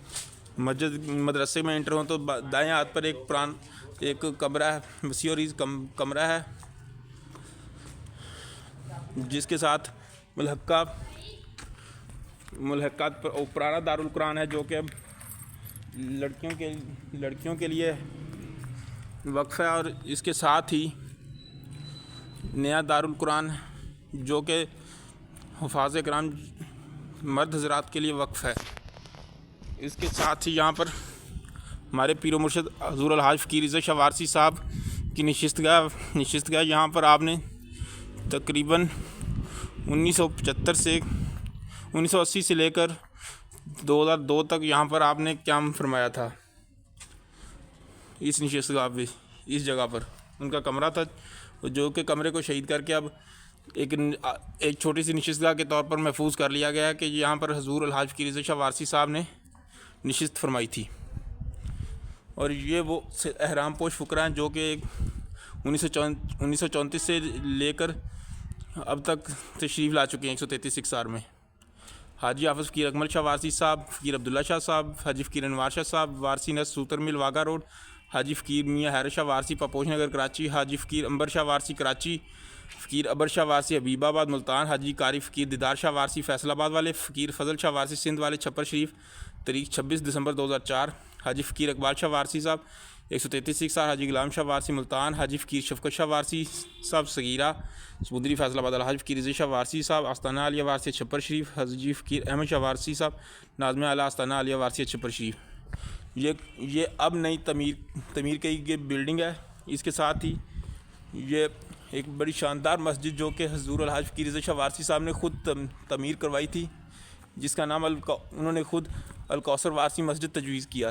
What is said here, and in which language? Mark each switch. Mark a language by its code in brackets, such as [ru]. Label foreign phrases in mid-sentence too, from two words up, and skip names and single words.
[ur] مدرسے میں انٹر ہو تو دائیں ہاتھ پر ایک کمرہ ہے، وسی اور کمرہ ہے، جس کے ساتھ ملحقات پر پرانا دار القرآن ہے، جو کہ اب لڑکیوں کے لیے وقف ہے. اور اس کے ساتھ ہی نیا دار القرآن، جو کہ حفاظ کرام مرد حضرات کے لیے وقف ہے. اس کے ساتھ ہی یہاں پر ہمارے پیر مرشد حضور الحاج فقیر عزت شاہ وارثی صاحب کی نشستگاہ یہاں پر آپ نے تقریباً 1980 سے لے کر 2002 تک یہاں پر آپ نے قیام فرمایا تھا. اس نشستگاہ پہ، اس جگہ پر ان کا کمرہ تھا، جو کہ کمرے کو شہید کر کے اب ایک چھوٹی سی نشستگاہ کے طور پر محفوظ کر لیا گیا ہے کہ یہاں پر حضور الحاج فقیر عزت شاہ وارثی صاحب نے نشست فرمائی تھی. اور یہ وہ احرام پوش فقرا ہیں جو کہ 1934 سے لے کر اب تک تشریف لا چکے ہیں 133 اکسار میں. حاجی حافظ فقیر اکمل شاہ وارثی صاحب، فقیر عبداللہ شاہ صاحب، حاجی فقیر انوار شاہ صاحب وارثی نس سوتر مل واہگہ روڈ، حاجی فقیر میاں ہیر شاہ وارثی پاپوش نگر کراچی، حاجی فقیر عنبر شاہ وارثی کراچی، فقیر ابر شاہ وارثی حبیب آباد ملتان، حاجی قاری فقیر دیدار شاہ وارثی فیصل آباد والے، فقیر فضل شاہ وارثی سندھ والے چھپر شریف، تاریخ 26 دسمبر 2004. حاجی فقیر اقبال شاہ وارثی صاحب 133 سکھ سال، حاجی غلام شاہ وارثی ملتان، حاجی فقیر شفقت شاہ وارثی صاحب صغیرہ سمندری فیصل آباد، حاجی فقیر رضی شاہ وارثی صاحب آستانہ عالیہ وارثی چھپر شریف، حاجی فقیر احمد شاہ وارثی صاحب ناظم اعلیٰ آستانہ عالیہ وارثی چھپر شریف. یہ اب نئی تعمیر کی یہ بلڈنگ ہے. اس کے ساتھ ہی یہ ایک بڑی شاندار مسجد جو کہ حضور الحاج فقیر رضا شاہ وارثی صاحب نے خود تعمیر کروائی تھی، جس کا نام انہوں نے خود الکوثر وارثی مسجد تجویز کیا.